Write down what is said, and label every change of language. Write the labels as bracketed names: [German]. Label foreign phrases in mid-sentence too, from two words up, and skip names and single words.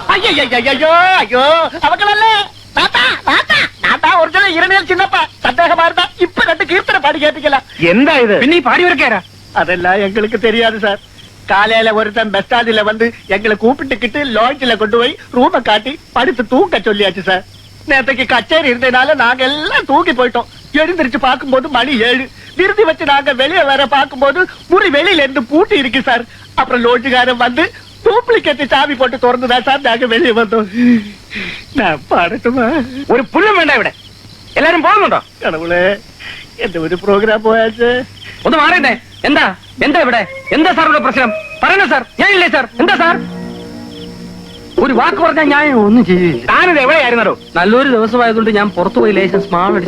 [Malayalam] അയ്യോ അയ്യോ അവക്കളല്ലേ ഒറിജിനൽ ഇരണിയൽ ചിന്നപ്പ സന്ദേഹമായിരുന്ന ഇപ്പൊ 2 കീർത്തന പാടി കേട്ടിക്കല. എന്താ ഇത്? പിന്നെ ഈ പാടിയവരൊക്കെയാരാ? [Tamil] அதெல்லாம் எங்களுக்கு தெரியாது சார். காலையில ஒருத்தன் பஸ் ஸ்டாண்ட்ல வந்து எங்களை கூப்பிட்டுக்கிட்டு லாட்ஜில கொண்டு போய் ரூமை காட்டி படுத்து தூங்க சொல்லியாச்சு சார். நேற்றுக்கு கச்சேரி இருந்ததுனால நாங்க எல்லாம் தூங்கி போயிட்டோம். எழுந்திருச்சு பார்க்கும்போது மணி 7. விருதி வச்சு நாங்க வெளியே வர பார்க்கும்போது முறி வெளியில இருந்து பூட்டி இருக்கு சார். அப்புறம் லோட்ஜுக்காரன் வந்து டூப்ளிகேட் சாவி போட்டு திறந்துதான் சார் நாங்க வெளியே வந்தோம். நான் பாடட்டுமா? [Malayalam] ഒരു പുല്ലും വേണ്ട ഇവിടെ. എല്ലാരും പോകുന്നുണ്ടോ? கடவுளே, എന്റെ ഒരു പ്രോഗ്രാം പോയാച്ച്. ഒന്ന് മാറിയേ. എന്താ എന്താ ഇവിടെ? എന്താ സാർ ഇവിടെ പ്രശ്നം? പറയണോ സാർ? ഞാനില്ലേ സാർ? എന്താ സാർ? ഒരു വാക്ക് പറഞ്ഞാൽ ഞാൻ ഒന്നും ചെയ്യില്ല. താനിത് എവിടെയായിരുന്നോ? നല്ലൊരു ദിവസമായതുകൊണ്ട് ഞാൻ പുറത്തു പോയി ലേശം സ്മാൾ അടിച്ചു.